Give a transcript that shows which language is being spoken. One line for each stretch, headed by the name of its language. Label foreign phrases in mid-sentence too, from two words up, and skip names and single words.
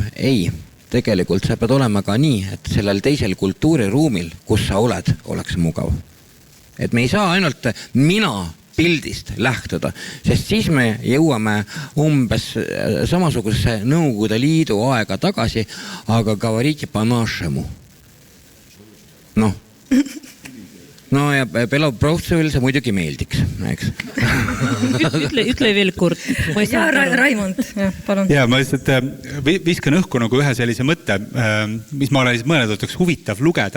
Estonian: Ei, tegelikult sa pead olema ka nii, et sellel teisel kultuuriruumil, kus sa oled, oleks mugav. Et me ei saa ainult mina pildist lähtuda, sest siis me jõuame umbes samasugusesse Nõukogude Liidu aega tagasi, aga
Russian: говорите по-нашему.
Estonian: No ja Belobrovtsevil see muidugi meeldiks, eks? Ütle veel kord. Raimond, palun. Ja ma lihtsalt viskan õhku nagu ühe sellise mõtte, mis ma olen mõelnud, et oleks huvitav lugeda.